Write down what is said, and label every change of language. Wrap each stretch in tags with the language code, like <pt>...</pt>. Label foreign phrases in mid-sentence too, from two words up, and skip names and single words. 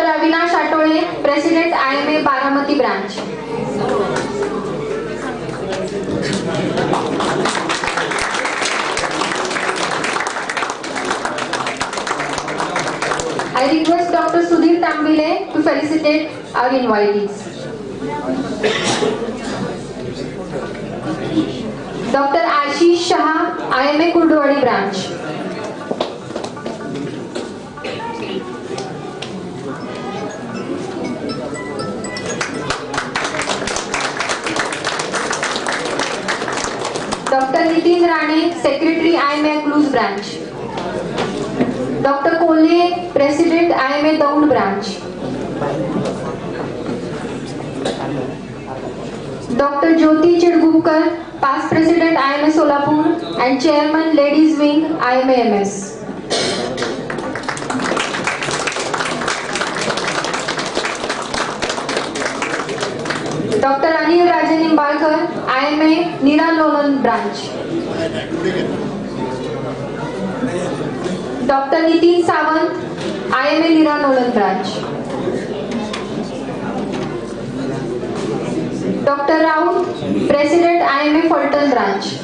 <en>Avinash Atole, President, IMA Baramati branch. I request Dr. Sudhir Tambile to felicitate our invitees. Dr. Ashish Shah, IMA Kurdwadi branch. Dr. Nitin Rane, Secretary, IMA Clues branch. Dr. Kole, President, IMA Daund branch. Dr. Jyoti Chidgupkar, past President, IMA Solapur and Chairman, Ladies Wing, IMA MS. Dr. Anil Rajan Nimbalkar, IMA Nira Nolan branch. Dr. Nitin Sawant, IMA Nira Nolan branch. Dr. Raut, President, IMA Fulton branch.</en>